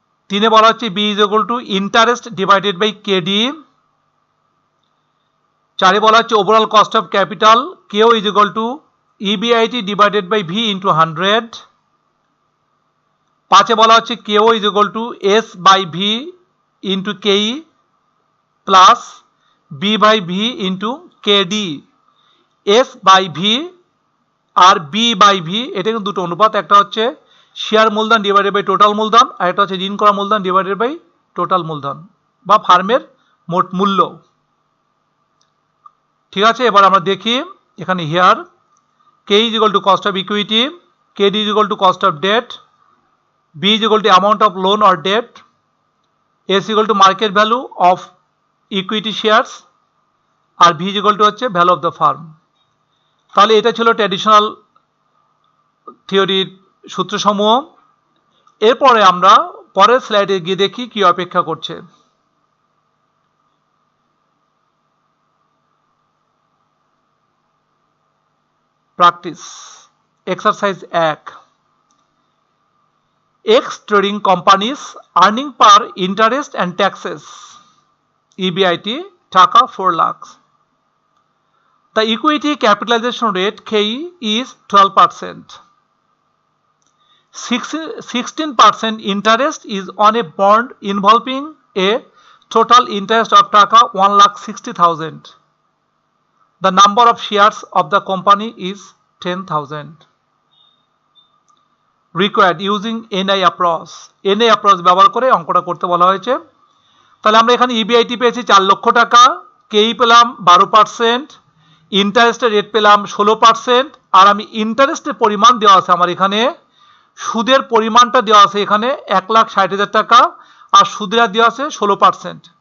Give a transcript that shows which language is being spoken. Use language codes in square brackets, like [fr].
[bn] 3 বলা হচ্ছে B = interest / KD। 4 বলা হচ্ছে overall cost of capital KO = EBIT / V × 100। 5 বলা হচ্ছে KO = S/V × KE plus B/V × KD। S/V আর B/V এটা কিন্তু দুটো অনুপাত, একটা হচ্ছে শেয়ার মূলধন / টোটাল মূলধন, আর একটা হচ্ছে ঋণ করা মূলধন / টোটাল মূলধন বা ফার্মের মোট মূল্য। ঠিক আছে, এবার আমরা দেখি এখানে here KE = [en] cost of equity, KD = cost of debt, B = amount of loan or debt, S = market value of equity shares, [bn] আর V হচ্ছে ভ্যালু অফ দ্য ফার্ম। তাহলে এটা ছিল ট্র্যাডিশনাল থিওরির সূত্রসমূহ। এরপরে আমরা পরের স্লাইডে গিয়ে দেখি কি অপেক্ষা করছে। Practice exercise 1। [en] X trading companies earning per interest and taxes EBIT taka 4 lakh. The equity capitalization rate KE is 12%. 16% interest is on a bond involving a total interest of taka 1,60,000. The number of shares of the company is 10,000. Required using NI approach. [bn] NI approach ব্যবহার করে অঙ্কটা করতে বলা হয়েছে। তাহলে আমরা এখানে EBIT পেয়েছি 4 লক্ষ টাকা, KE পেলাম 12%, ইন্টারেস্টের রেট পেলাম 16%, আর আমি ইন্টারেস্টের পরিমাণ দেওয়া আছে আমার এখানে, সুদের পরিমাণটা দেওয়া আছে এখানে 1,60,000 টাকা, আর সুদের দেওয়া আছে 16%।